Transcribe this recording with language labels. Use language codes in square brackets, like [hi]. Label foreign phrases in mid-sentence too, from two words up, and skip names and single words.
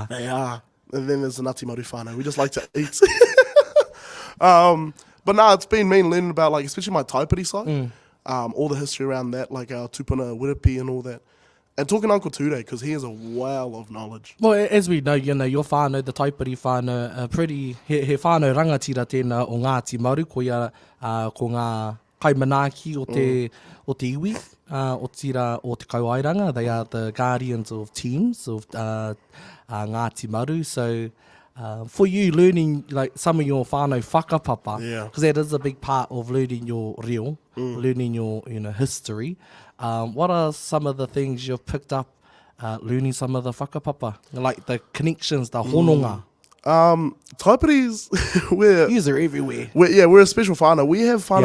[en] And then there's the Ngāti Maru whānau. We just like to eat. But no, it's been mean learning about, like, especially my taipiri side. All the history around that, like our tupuna wiripi and all that. And talking to Uncle Ture, because he has a well of knowledge. Well, as we know, your whānau, the taipiri whānau, pretty, [mi] he whānau rangatira tēnā o Ngāti Maru, ko ngā kaimanaki o te iwi, o tira o te kauairanga. [en] They are the guardians of teams of Ngāti Maru. So for you, learning like some of your whānau whakapapa, because that is a big part of learning your reo, learning your history. What are some of the things you've picked up learning some of the whakapapa, like the connections, the hononga? Taiparis, we're Yous are everywhere. we're a special whānau. We have whānau